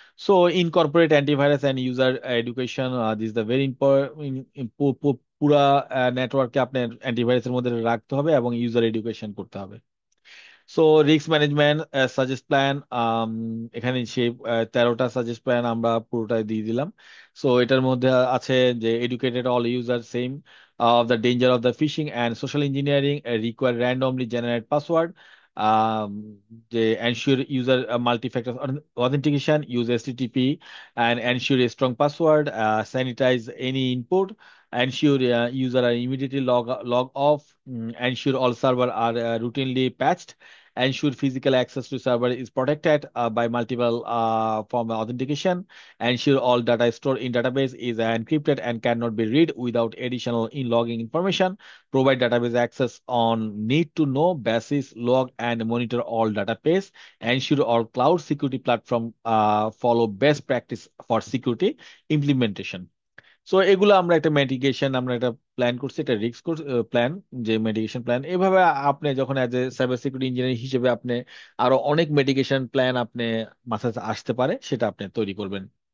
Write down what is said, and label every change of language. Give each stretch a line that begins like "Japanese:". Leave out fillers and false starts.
English: So incorporate antivirus and user education, this the very important.
Bangla: পুরা নেটওয়ার্ককে আপনার অ্যান্টিভাইরাসের মধ্যে রাখতে হবে এবং ইউজার এডুকেশন করতে হবে। So risk management suggest plan, এখানে সেই 13টা সাজেস্ট প্ল্যান আমরা পুরোটাই দিয়ে দিলাম।
English: so
Bangla: এটার মধ্যে আছে যে
English: Educated all user same of the danger of the phishing and social engineering, require randomly generate password, ah, যে ensure user multi-factor authentication, use HTTP and ensure a strong password, sanitize any input, ensure user are immediately log off, ensure all server are routinely patched, ensure physical access to server is protected by multiple form authentication, ensure all data stored in database is encrypted and cannot be read without additional in logging information, provide database access on need to know basis, log and monitor all database, ensure all cloud security platform follow best practice for security implementation.
Bangla: So এগুলো আমরা একটা medication আমরা একটা plan করছি, একটা risk plan, যে medication plan এভাবে আপনি যখন
English: as a cyber security engineer
Bangla: হিসেবে আপনি আরো অনেক মেডিকেশন প্ল্যান আপনি মাথায় আসতে পারে, সেটা আপনি তৈরি করবেন।